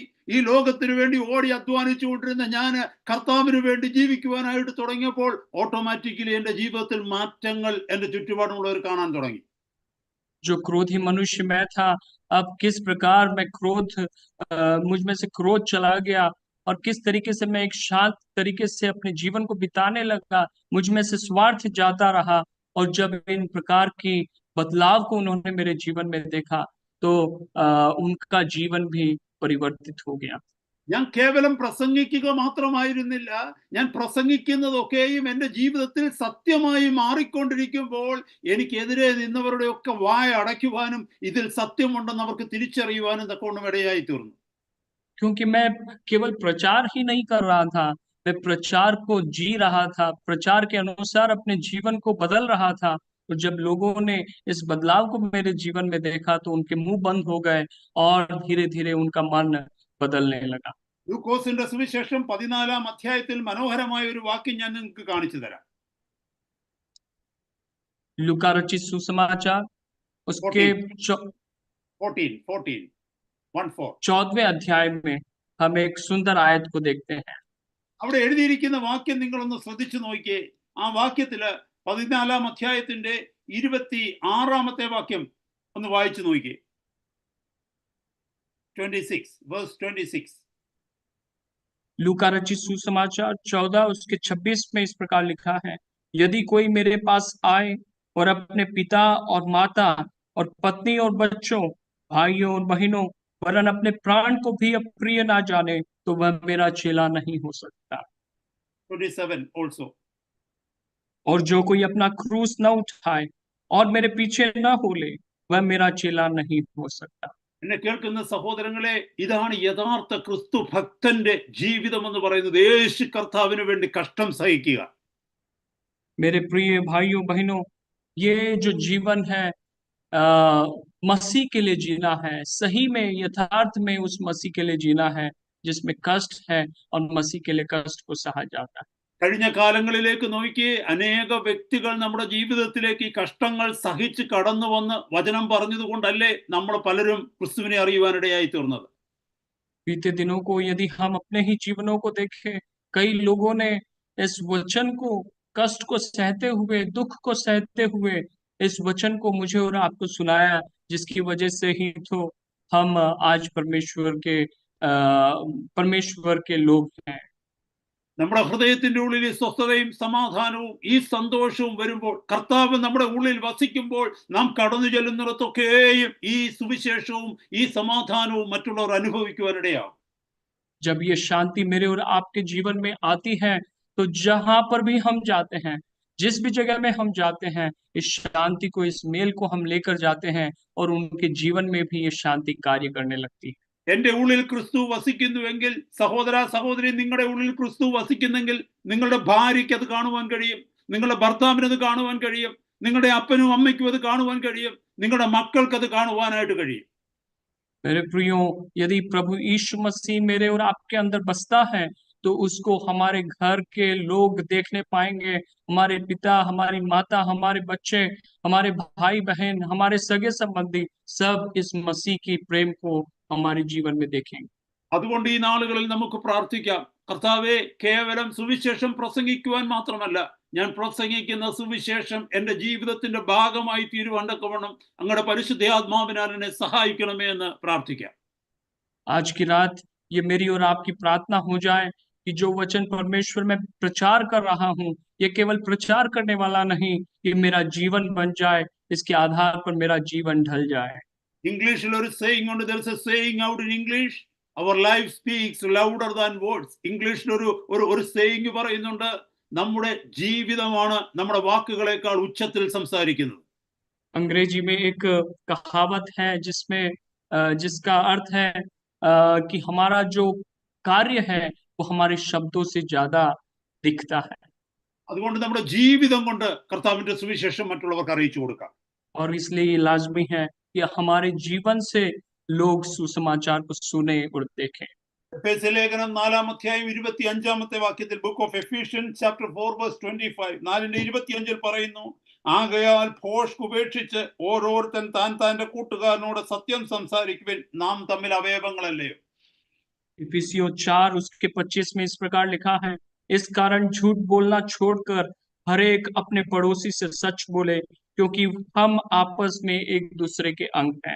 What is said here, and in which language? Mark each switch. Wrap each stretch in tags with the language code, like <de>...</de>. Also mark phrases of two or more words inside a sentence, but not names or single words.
<ml>ഈ ലോകത്തിന് വേണ്ടി ഓടി അധ്വാനിച്ചുകൊണ്ടിരുന്ന ഞാൻ കർത്താവിന് വേണ്ടി ജീവിക്കുവാനായിട്ട് തുടങ്ങിയപ്പോൾ ഓട്ടോമാറ്റിക്കലി എൻ്റെ ജീവിതത്തിൽ മാറ്റങ്ങൾ എൻ്റെ ചുറ്റുപാടുമുള്ളവർ കാണാൻ തുടങ്ങി.</ml> <hi>जो क्रोधी मनुष्य मैं था, अब किस प्रकार मैं मुझ में से क्रोध चला गया और किस तरीके से मैं एक शांत तरीके से अपने जीवन को बिताने लगा, मुझ में से स्वार्थ जाता रहा। और जब इन प्रकार की बदलाव को उन्होंने मेरे जीवन में देखा तो उनका जीवन भी परिवर्तित हो गया।</hi> <ml>ഞാൻ കേവലം പ്രസംഗിക്കുക മാത്രമായിരുന്നില്ല, ഞാൻ പ്രസംഗിക്കുന്നതൊക്കെയും എൻ്റെ ജീവിതത്തിൽ സത്യമായി മാറിക്കൊണ്ടിരിക്കുമ്പോൾ എനിക്കെതിരെ നിന്നവരുടെയൊക്കെ വായ അടയ്ക്കുവാനും ഇതിൽ സത്യമുണ്ടെന്ന് അവർക്ക് തിരിച്ചറിയുവാനും തക്കവണ്ണം ഇടയായി തീർന്നു.</ml> <hi>क्योंकि मैं केवल प्रचार ही नहीं कर रहा था, मैं प्रचार को जी रहा था, प्रचार के अनुसार अपने जीवन को बदल रहा था। और जब लोगों ने इस बदलाव को मेरे जीवन में देखा तो उनके मुंह बंद हो गए और धीरे धीरे उनका मन बदलने लगा।</hi> <ml>ലൂക്കോസിന്റെ സുവിശേഷം 14-ാം അധ്യായത്തിൽ മനോഹരമായ ഒരു വാക്യം ഞാൻ നിങ്ങൾക്ക് കാണിച്ചു തരാം.</ml> <hi>लूका रचित सुसमाचार उसके 14वें अध्याय में हम एक सुंदर आयत को देखते हैं।</hi> <ml>അവിടെ എഴുതിയിരിക്കുന്ന വാക്യം നിങ്ങളൊന്ന് ശ്രദ്ധിച്ചു നോക്കിയേ. ആ വാക്യത്തില് 14-ാം അധ്യായത്തിന്റെ 26-ാമത്തെ വാക്യം ഒന്ന് വായിച്ചു നോക്കിയേ. 26</ml> <hi>लूका रचित सुसमाचार 14 उसके 26 में इस प्रकार लिखा है, यदि कोई मेरे पास आए और अपने पिता और माता और पत्नी और बच्चों, भाइयों और बहनों, वरन अपने प्राण को भी अप्रिय ना जाने, तो वह मेरा चेला नहीं हो सकता।</hi> <en>27 also.</en> <hi>और जो कोई अपना क्रूस न उठाए और मेरे पीछे न हो ले, वह मेरा चेला नहीं हो सकता।</hi> <ml>എന്നെ കേൾക്കുന്ന സഹോദരങ്ങളെ, ഇതാണ് യഥാർത്ഥ ക്രിസ്തു ഭക്തന്റെ ജീവിതം എന്ന് പറയുന്നത്. യേശു കർത്താവിന് വേണ്ടി കഷ്ടം സഹിക്കുക.</ml> <hi>मेरे प्रिय भाइयों बहनों, ये जो जीवन है मसीह के लिए जीना है, सही में यथार्थ में उस मसीह के लिए जीना है जिसमें कष्ट है और मसीह के लिए कष्ट को सहा जाता है।</hi> <ml>കഴിഞ്ഞ കാലങ്ങളിലേക്ക് നോക്കി അനേക വ്യക്തികൾ നമ്മുടെ ജീവിതത്തിലേക്ക് ഈ കഷ്ടങ്ങൾ സഹിച്ച് കടന്നു വന്ന് വചനം പറഞ്ഞതുകൊണ്ടല്ലേ നമ്മൾ പലരും ക്രിസ്തുവിനെ അറിയുവാനിടയായി തീർന്നത്.</ml> <hi>बीते दिनों को यदि हम अपने ही जीवनों को देखें, कई लोगों ने इस वचन को, कष्ट को सहते हुए, दुख को सहते हुए इस वचन को मुझे और आपको सुनाया, जिसकी वजह से ही तो हम आज परमेश्वर के लोग हैं।</hi> <ml>നമ്മുടെ ഹൃദയത്തിന്റെ ഉള്ളിൽ ഈ സ്വസ്ഥതയും സമാധാനവും ഈ സന്തോഷവും വരുമ്പോൾ, കർത്താവ് നമ്മുടെ ഉള്ളിൽ വസിക്കുമ്പോൾ, നാം കടന്നു ചെല്ലുന്നിടത്തൊക്കെയും ഈ സുവിശേഷവും ഈ സമാധാനവും മറ്റുള്ളവർ അനുഭവിക്കുവാനിടയാവും.</ml> <hi>जब ये शांति मेरे और आपके जीवन में आती है तो जहां पर भी हम जाते हैं, जिस भी जगह में हम जाते हैं, इस शांति को, इस मेल को हम लेकर जाते हैं और उनके जीवन में भी ये शांति कार्य करने लगती है।</hi> <ml>എന്റെ ഉള്ളിൽ ക്രിസ്തു വസിക്കുന്നുവെങ്കിൽ, സഹോദര സഹോദരി, നിങ്ങളുടെ ഉള്ളിൽ ക്രിസ്തു വസിക്കുന്നെങ്കിൽ നിങ്ങളുടെ ഭാര്യയ്ക്ക് അത് കാണുവാൻ കഴിയും, നിങ്ങളുടെ ഭർത്താവിന് അത് കാണുവാൻ കഴിയും, നിങ്ങളുടെ അപ്പനും അമ്മയ്ക്കും അത് കാണുവാൻ കഴിയും, നിങ്ങളുടെ മക്കൾക്ക് അത് കാണുവാനായിട്ട് കഴിയും.</ml> <hi>मेरे प्रियो, यदि प्रभु यीशु मसीह मेरे और आपके अंदर बसता है तो उसको हमारे घर के लोग देखने पाएंगे। हमारे पिता, हमारी माता, हमारे बच्चे, हमारे भाई बहन, हमारे सगे संबंधी सब इस मसीह की प्रेम को हमारे जीवन में देखेंगे।</hi> <ml>അതുകൊണ്ട് ഈ നാളുകളിൽ നമുക്ക് പ്രാർത്ഥിക്കാം, കർത്താവേ, കേവലം സുവിശേഷം പ്രസംഗിക്കുവാൻ മാത്രമല്ല, ഞാൻ പ്രസംഗിക്കുന്ന സുവിശേഷം എൻ്റെ ജീവിതത്തിന്റെ ഭാഗമായി തീരുവാണ്ടക്കവണ്ണം അങ്ങയുടെ പരിശുദ്ധാത്മാവിനാൽ എന്നെ സഹായിക്കണമേ എന്ന് പ്രാർത്ഥിക്കാം.</ml> <hi>आज की रात ये मेरी और आपकी प्रार्थना हो जाए कि जो वचन परमेश्वर में प्रचार कर रहा हूँ, ये केवल प्रचार करने वाला नहीं, ये मेरा जीवन बन जाए, इसके आधार पर मेरा जीवन ढल जाए।</hi> <ml>ഇംഗ്ലീഷിൽ ഒരു സേയിങ് ഉണ്ട്.</ml> <en>there is a saying out in English, our life speaks louder than words.</en> <ml>ഇംഗ്ലീഷിൽ ഒരു സേയിങ് പറയുന്നുണ്ട്, നമ്മുടെ ജീവിതമാണ് നമ്മുടെ വാക്കുകളെക്കാൾ ഉച്ചത്തിൽ സംസാരിക്കുന്നത്.</ml> <hi>अंग्रेजी में एक कहावत है जिसका अर्थ है कि हमारा जो कार्य है वो हमारे शब्दों से ज्यादा दिखता है।</hi> <ml>അതുകൊണ്ട് നമ്മുടെ ജീവിതം കൊണ്ട് കർത്താവിന്റെ സുവിശേഷം മറ്റുള്ളവർക്ക് അറിയിച്ചു കൊടുക്കാം.</ml> <hi>और इसलिए ये लाजमी है कि हमारे जीवन से लोग सुसमाचार को सुने और देखें।</hi> <ml>എഫേസ്യ ലേഖനം 4-ാം അധ്യായം 25-ാമത്തെ വാക്യത്തിൽ,</ml> <en>book of Ephesians chapter 4 verse 25,</en> <ml>4:25 പറയുന്നു, ആകയാൽ ഭോഷ്ക് ഉപേക്ഷിച്ച് ഓരോരുത്തൻ താന്റെ കൂട്ടുകാരനോട് സത്യം സംസാരിക്കുവിൻ, നാം തമ്മിൽ അവയവങ്ങളല്ലയോ.</ml> <hi>इफिसियों 4 उसके 25 में इस प्रकार लिखा है, इस कारण झूठ बोलना छोड़कर हर एक अपने पड़ोसी से सच बोले, क्योंकि हम आपस में एक दूसरे के अंग हैं।</hi>